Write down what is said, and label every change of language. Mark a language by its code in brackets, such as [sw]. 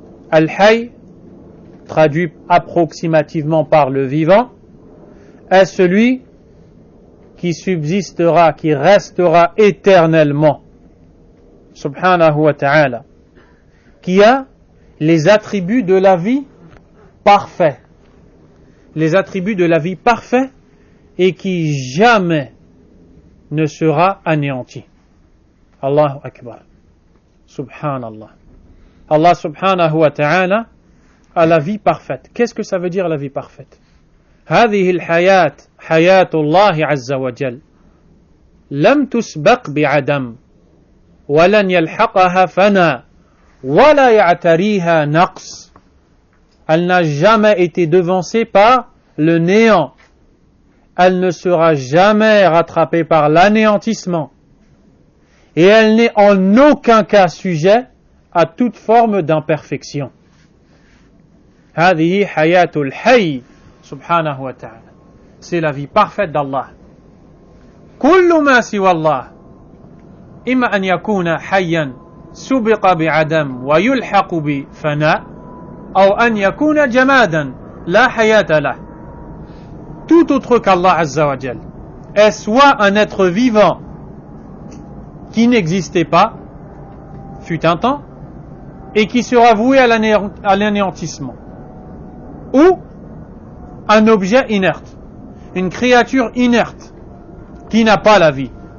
[fr] Al-Hayy, traduit approximativement par le vivant, est celui qui subsistera, qui restera éternellement, subhanahu wa ta'ala, qui a les attributs de la vie parfaits, les attributs de la vie parfaits et qui jamais ne sera anéanti. Allahu Akbar. Subhanallah. Allah subhanahu wa ta'ala a la vie parfaite. Qu'est-ce que ça veut dire la vie parfaite? [ar] هذه الحياة حياة الله عز وجل لم تسبق بعدم ولن يلحقها فنا ولا يعتريها نقص. [fr] Elle n'a jamais été devancée par le néant. Elle ne sera jamais rattrapée par l'anéantissement. Et elle n'est en aucun cas sujet à toute forme d'imperfection. [ar] هذه حياة الحي سبحانه وتعالى. [fr] C'est la vie parfaite d'Allah. [ar] كل ما سوى الله إما أن يكون حيا سبق بعدم ويلحق بفناء أو أن يكون جمادا لا حياة له. [fr] Tout autre qu'Allah Azza wa Jal est soit un être vivant qui n'existait pas, fut un temps, et qui sera voué à l'anéantissement, ou un objet inerte, une créature inerte, qui n'a pas la vie?